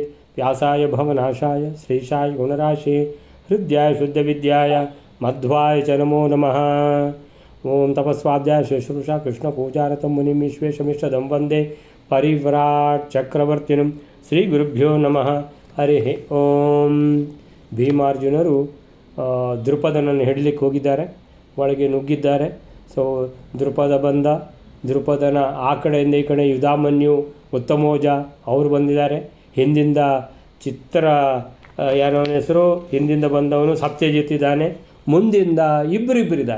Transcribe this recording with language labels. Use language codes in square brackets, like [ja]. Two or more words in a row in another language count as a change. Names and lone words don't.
[sa] व्यासाय भवनाशाय श्रीशाय गुणराशे हृद्याय शुद्धविद्याय मध्वाय च नमो नमः। ओं तपस्वाध्याय शुश्रूषा कृष्णपूजारतं मुनिं विश्वेशमिष्टदं वन्दे परिव्राट् चक्रवर्तिनं श्रीगुरुभ्यो नमः। हरिः ओಂ। [kn] ಭೀಮಾರ್ಜುನರು ದೃಪದನನ್ನು ಹಿಡಲಿಕ್ಕೆ ಹೋಗಿದ್ದಾರೆ, ಒಳಗೆ ನುಗ್ಗಿದ್ದಾರೆ. ಸೊ ದೃಪದ ಬಂದ, ದೃಪದನ ಆ ಕಡೆಯಿಂದ ಈ ಕಡೆ ಯುಧಾಮನ್ಯು ಉತ್ತಮೋಜ ಅವರು ಬಂದಿದ್ದಾರೆ. ಹಿಂದಿಂದ ಚಿತ್ರ ಯಾರೋ ಹೆಸರು, ಹಿಂದಿಂದ ಬಂದವನು ಸತ್ಯಜಿತ್ ಇದ್ದಾನೆ, ಮುಂದಿಂದ ಇಬ್ಬರಿದ್ದಾರೆ.